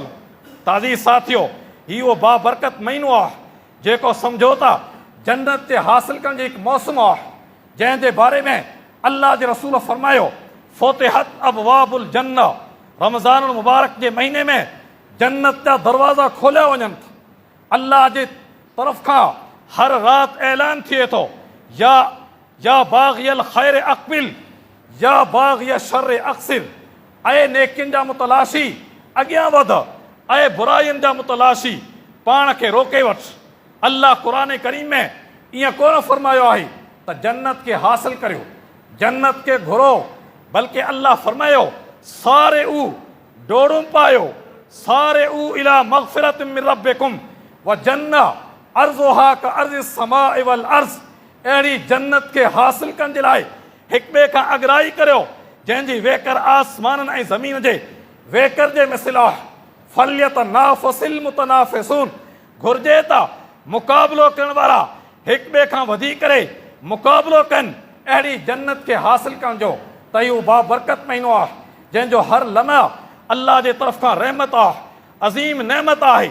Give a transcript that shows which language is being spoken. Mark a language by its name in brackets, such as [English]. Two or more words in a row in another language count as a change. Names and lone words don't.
[Sindhi] ताज़ी साथियो, हीउ उहो बाबरकत महीनो आहे जेको सम्झो था जन्नत जे हासिल करण जो हिकु मौसम आहे, जंहिंजे बारे में अल्लाह जे रसूल फरमायो, [Arabic] فتحت أبواب الجنة, [Sindhi] रमज़ानुल मुबारक जे महीने में जन्नत जा दरवाज़ा खोलिया वञनि था। अल्लाह जे तरफ़ खां हर राति ऐलान थिए थो, [Arabic] يا باغي الخير أقبل، يا باغي الشر أقصر, [Sindhi] ऐं नेकियुनि जा मुतलाशी अॻियां वध, ऐं बुराइयुनि जा मुतलाशी पाण खे रोके वठ। अल्लाह क़ुरान करीम में ईअं कोन फरमायो आहे त जन्नत खे हासिल करियो, जन्नत खे घुरो, बल्कि अल्लाह फरमायो, [Arabic] سارعوا [Sindhi] डोड़ूं पायो, [Arabic] سارعوا إلى مغفرة من ربكم وجنة عرضها كعرض السماء والأرض. [Sindhi] अहिड़ी जन्नत खे हासिल करण जे लाइ हिक ॿिए खां अगराई करियो, जंहिंजी वेकर आसमाननि ऐं ज़मीन जे वेकर जे मिसिल आहे। [Arabic] فليتنافس المتنافسون, [Sindhi] घुर्जे त मुक़ाबिलो करण वारा हिक ॿिए खां वधी करे मुक़ाबिलो कनि अहिड़ी जन्नत खे हासिल करण जो, त इहो बाबरकत महीनो आहे जंहिंजो हर लम्हा अल्लाह जे तरफ़ खां रहमत आहे, अज़ीम नेमत आहे।